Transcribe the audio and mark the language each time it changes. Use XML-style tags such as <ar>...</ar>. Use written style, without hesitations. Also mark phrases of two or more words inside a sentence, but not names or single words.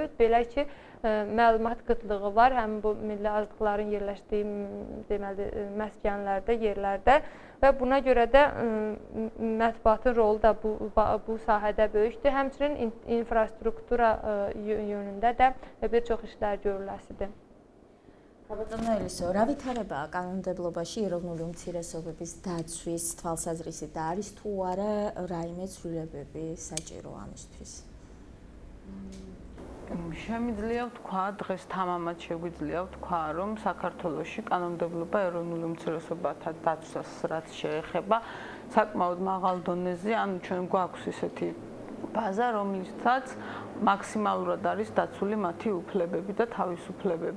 <az>Belə ki, məlumat qıtlığı var, həm bu milli azlıqların yerləşdiyi deməli məskənlərdə, yerlərdə və buna görə də mətbuatın rolu da bu sahədə böyükdür. Həmçinin infrastruktura yönündə də bir çox işlər görüləsidir.</az> <ka>Საბატონო ელისო, რა ვითარებაა კანონმდებლობაში ეროვნული უმცირესობების დაცვის თვალსაზრისით და არის თუ არა რაიმე ცვლილებები საჭირო ამისთვის? Შემიძლია ვთქვა, დღეს თამამად შეგვიძლია ვთქვა, რომ საქართველოში კანონმდებლობა ეროვნული უმცირესობათა დაცვას რაც შეეხება საკმაოდ მაღალ დონეზე, ანუ ჩვენ გვაქვს ისეთი ბაზა, რომელსაც მაქსიმალურად არის დაცული მათი უფლებები და თავისუფლებები.</ka>